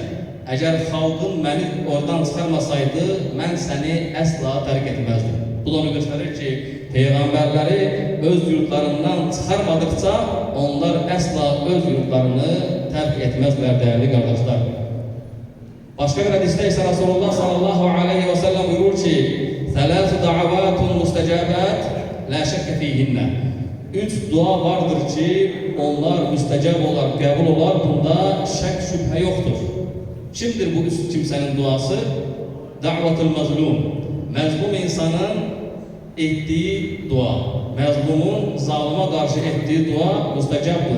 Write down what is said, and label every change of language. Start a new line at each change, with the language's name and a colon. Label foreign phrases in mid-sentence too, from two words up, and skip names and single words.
Azerbaijani: Əgər xalqın məni oradan çıxarmasaydı, mən səni əsla tərk etməzdim. Bu da onu göstərir ki, Peyğəmbərləri öz yurtlarından çıxarmadıqca, onlar əsla öz yurtlarını tərk etməzlər, dəyərli qardaşlar. Başqa bir hədisdə isə Rasulullah
Arabic: صلى الله عليه وسلم
Azerbaijani: buyurur ki,
Arabic: ثَلَاثُ دَعَوَاتٌ مُسْتَجَابَاتٌ لَا شَكَّ فِيهِنَّ.
Azerbaijani: 3 dua vardır ki, onlar müstəcəb olar, qəbul olar, bunda şək şübhə yoxdur. Kimdir bu üst kimsənin duası?
Arabic: دعوة المظلوم.
Azerbaijani: Məzlum insanın etdiyi dua. Məzlumun zalıma qarşı etdiyi dua müstəcəbdir.